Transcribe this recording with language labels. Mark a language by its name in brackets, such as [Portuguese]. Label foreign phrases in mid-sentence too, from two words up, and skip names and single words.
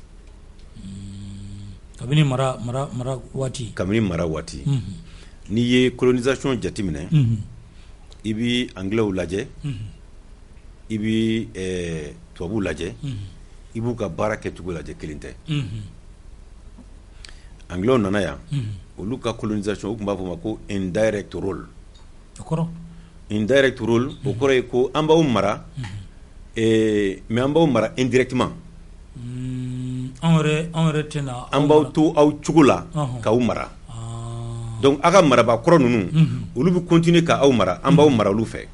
[Bambara] kabini mara waati n'i ye colonisation jateminɛ i bɛ anglais lajɛ i bɛ tubabuw lajɛ i b'u ka baara kɛcogo lajɛ kelen tɛ anglais nana yan olu ka colonisation u tun b'a fɔ ma ko [English] indirect role indirect role [Bambara] o kɔrɔ ye ko an b'aw mara mais an b'aw mara indirectement an yɛrɛ tɛna an b'aw to aw cogo la k'aw mara donc a ka maraba kɔrɔ ninnu olu bɛ continuer ka aw mara an b'aw mara olu fɛ